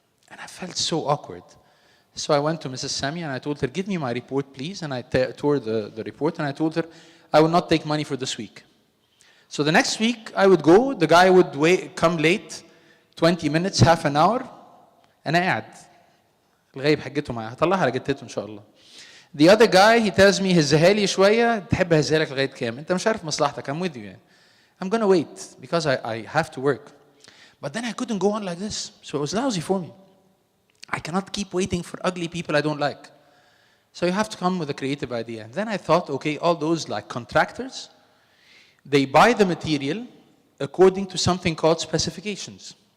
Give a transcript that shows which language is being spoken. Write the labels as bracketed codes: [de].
[en] And I felt so awkward. So I went to Mrs. Sami and I told her, give me my report, please. And I tore the report and I told her, I will not take money for this week. So the next week I would go, the guy would come late, 20 minutes, half an hour, and I add. [ar] الغايب حقته معايا هطلعها على جتته ان شاء الله. [en] The other guy, he tells me [ar] هزها لي شويه تحب اهزها لك لغايه كام؟ انت مش عارف مصلحتك. [en] I'm with you يعني. I'm gonna wait because I have to work. But then I couldn't go on like this. So it was lousy for me. I cannot keep waiting for ugly people I don't like. So you have to come with a creative idea. And then I thought, okay, all those like contractors, they buy the material according to something called specifications.